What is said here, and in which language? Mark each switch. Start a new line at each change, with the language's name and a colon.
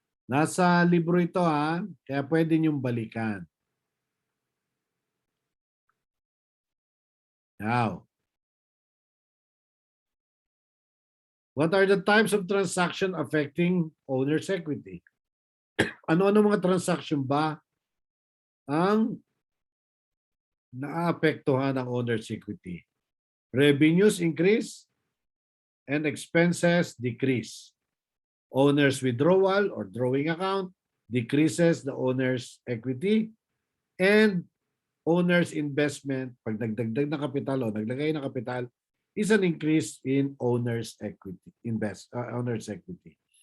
Filipino: Nasa libro ito kaya pwede niyong balikan.
English: Now, what are the types of transaction affecting owner's equity?
Filipino: Ano-ano mga transaction ba ang naapektuhan ng owner's equity?
English: Revenues increase and expenses decrease. Owner's withdrawal or drawing account decreases the owner's equity, and owner's investment,
Filipino: pag nagdagdag na kapital o naglagay ng kapital,
English: is an increase in owner's equity, owner's equity.